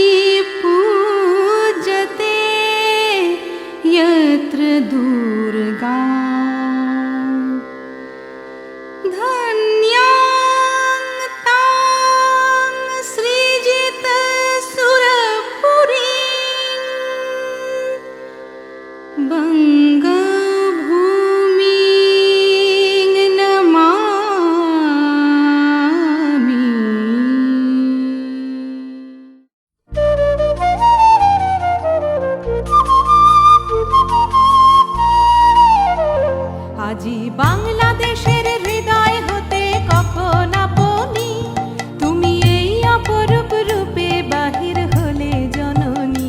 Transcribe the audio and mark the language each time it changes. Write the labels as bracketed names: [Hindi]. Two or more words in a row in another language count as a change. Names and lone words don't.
[Sanskrit] पूजते यत्र दुर्गा धन्यां तां सृजित सुरपुरीं बङ्गभूमिं नमामि। [Bangla] আজি বাংলাদেশের হৃদয় হতে কখন আপনি তুমি এই অপরূপ রূপে বাহির হলে জননী।